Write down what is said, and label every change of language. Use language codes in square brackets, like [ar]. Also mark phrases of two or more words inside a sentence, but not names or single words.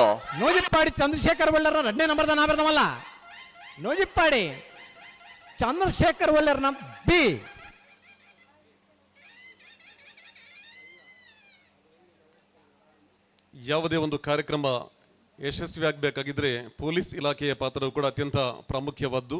[tcy] ನೂಜಿಪ್ಪಾಡಿ ಚಂದ್ರಶೇಖರ್ ಒಳ್ಳೆರ್ನ 2ನೇ ನಂಬರ್ದ ನಾವರದ ಮಲ್ಲ ನೂಜಿಪ್ಪಾಡಿ ಚಂದ್ರಶೇಖರ್ ಒಳ್ಳೆರ್ನ ಬಿ. [kn] ಯಾವುದೇ ಒಂದು ಕಾರ್ಯಕ್ರಮ ಯಶಸ್ವಿಯಾಗಬೇಕಾಗಿದ್ರೆ ಪೊಲೀಸ್ ಇಲಾಖೆಯ ಪಾತ್ರವು ಕೂಡ ಅತ್ಯಂತ ಪ್ರಾಮುಖ್ಯವಾದ್ದು.